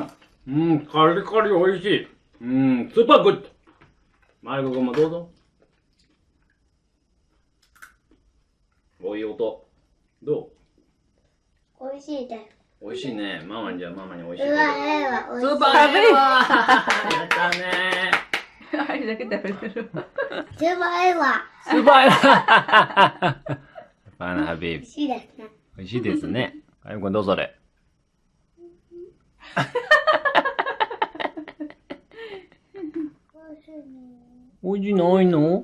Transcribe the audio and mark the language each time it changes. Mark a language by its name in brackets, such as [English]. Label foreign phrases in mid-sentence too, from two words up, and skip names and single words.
[Japanese] カリカリ美味しい。スーパーグッド。マリコ君もどうぞ。おいい音。ど美味しいです。う？美味しいね。ママに美味しい。うわ、ええわ。美味しい。スーパーヘルワー。やったね。 [Arabic] عايزة كده في الفيلم [Japanese] スーパーええわ。スーパーヘルワー。バナハビー美味しいですね。美味しいですね。あゆこんどうぞれ。美味しいないの？